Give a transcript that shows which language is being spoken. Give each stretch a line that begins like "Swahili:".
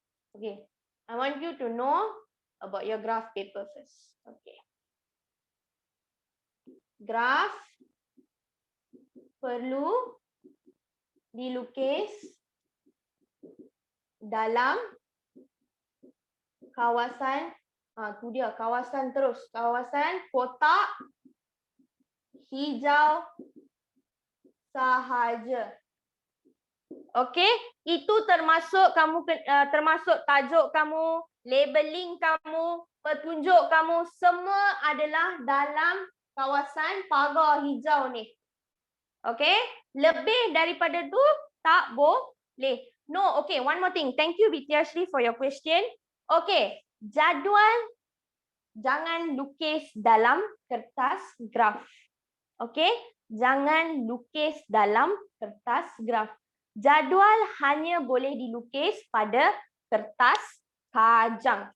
English: Okay, I want you to know about your graph paper first. Okay.
Malay: Graph perlu dilukis dalam kawasan, tu dia kawasan terus, kawasan kotak hijau sahaja. Okey, itu termasuk kamu termasuk tajuk kamu, labeling kamu, petunjuk kamu semua adalah dalam kawasan pagar hijau ni. Okey, lebih daripada tu tak boleh.
English: No, okay, one more thing. Thank you Vityashri for your question.
Malay: Okay, jadual jangan lukis dalam kertas graf. Okay, jangan lukis dalam kertas graf. Jadual hanya boleh dilukis pada kertas kajang.